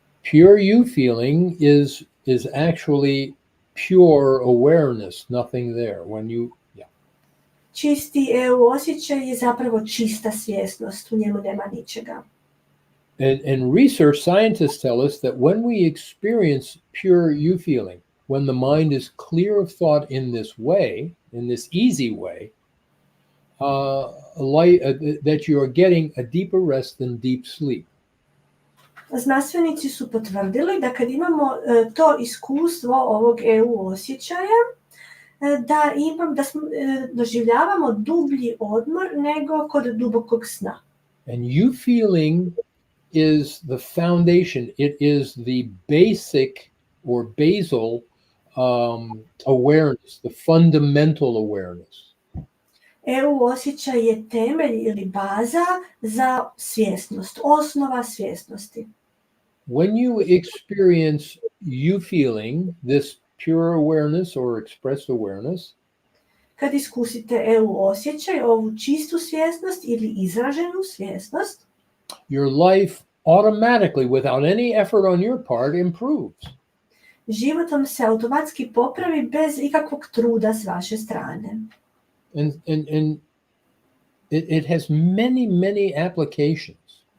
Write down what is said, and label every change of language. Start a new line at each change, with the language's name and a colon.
English: Pure you feeling is actually pure awareness, nothing there. When you, yeah.
Croatian: Čisti EU osjećaj je zapravo čista svjesnost, u njemu nema ničega.
English: And research scientists tell us that when we experience pure you feeling, when the mind is clear of thought in this way, in this easy way, that you are getting a deeper rest than deep sleep.
Croatian: Znanstvenici su potvrdili da kad imamo to iskustvo ovog EU osjećaja, da doživljavamo dublji odmor nego kod dubokog sna.
English: And you feeling is the foundation. It is the basic or basal awareness, the fundamental awareness.
Croatian: EU osjećaj je temelj ili baza za svjesnost, osnova svjesnosti.
English: When you experience you feeling, this pure awareness or expressed awareness,
Croatian: kad iskusite EU osjećaj, ovu čistu svjesnost ili izraženu svjesnost,
English: your life automatically, without any effort on your part, improves.
Croatian: život vam se automatski popravi bez ikakvog truda s vaše strane.
English: And it has many applications.